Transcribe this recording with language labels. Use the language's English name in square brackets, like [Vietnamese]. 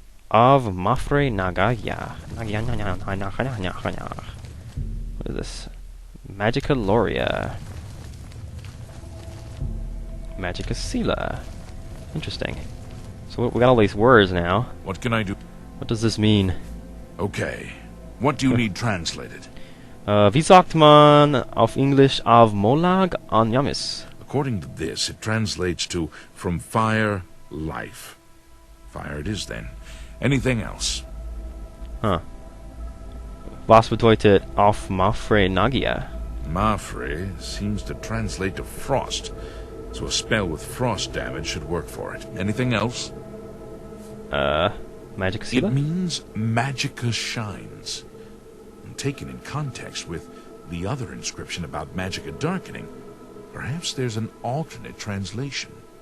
[English] Av Mafre Nagaya. What is this? Magica Loria. Magica Sila. Interesting. So we got all these words now. What can I do? What does this mean? Okay. What do you need translated? [German] Wie sagt man auf English Av Molag an Yamis? [English] According to this, it translates to from fire, life. Fire it is, then. Anything else? Huh. [German] Was bedeutet auf Mafre Nagia? [English] Mafre seems to translate to frost, so a spell with frost damage should work for it. Anything else? Magic Sila? It means Magica shines. And taken in context with the other inscription about Magica darkening, perhaps there's an alternate translation.